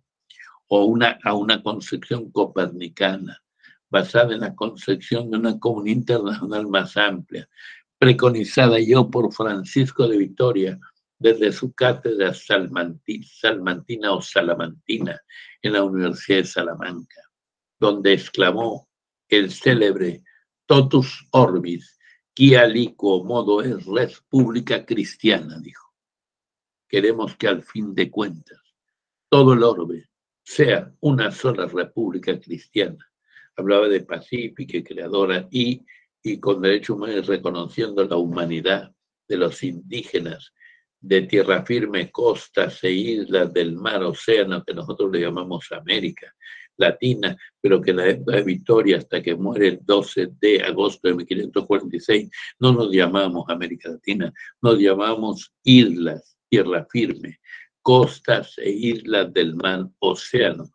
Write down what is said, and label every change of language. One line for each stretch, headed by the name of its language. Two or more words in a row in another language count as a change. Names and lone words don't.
Spanish: O a una concepción copernicana, basada en la concepción de una comunidad internacional más amplia, preconizada yo por Francisco de Vitoria desde su cátedra salmantina o salamantina en la Universidad de Salamanca, donde exclamó el célebre
Latin: totus orbis, qui aliquo modo es res pública cristiana,
Spanish: dijo. Queremos que al fin de cuentas todo el orbe sea una sola república cristiana. Hablaba de pacífica y creadora y con derechos humanos, reconociendo la humanidad de los indígenas de tierra firme, costas e islas del mar, océano, que nosotros le llamamos América Latina, pero que en la época de Vitoria, hasta que muere el 12 de agosto de 1546, no nos llamamos América Latina, nos llamamos islas, tierra firme, costas e islas del mar, océano.